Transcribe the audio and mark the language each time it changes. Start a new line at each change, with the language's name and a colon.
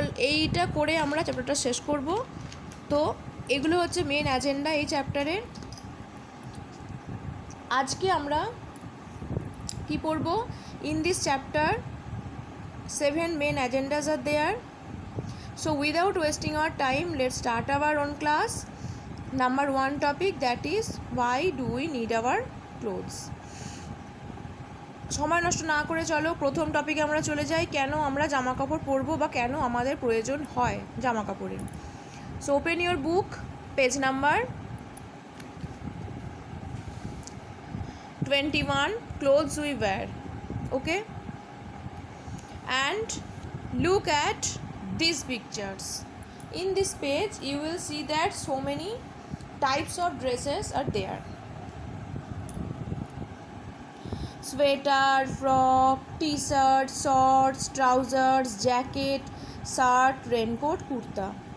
Bangla: এইটা করে আমরা চ্যাপ্টারটা শেষ করব। তো এগুলো হচ্ছে মেন অ্যাজেন্ডা এই চ্যাপ্টারের।
English: আজকে আমরা কি পড়ব, in this chapter 7 main agendas are there. So without wasting our time, let's start our own class. Number 1 topic, that is why do we need our clothes.
Bangla: সময় নষ্ট না করে চলো প্রথম টপিকে আমরা চলে যাই, কেন আমরা জামা কাপড় পরবো বা কেন আমাদের প্রয়োজন হয় জামা কাপড়ের।
English: So open your book, page number 21, clothes we wear. Okay, and look at these pictures. In this page you will see that so many types of dresses are there: sweater, frock, t-shirt, shorts, trousers, jacket, shirt, raincoat, kurta.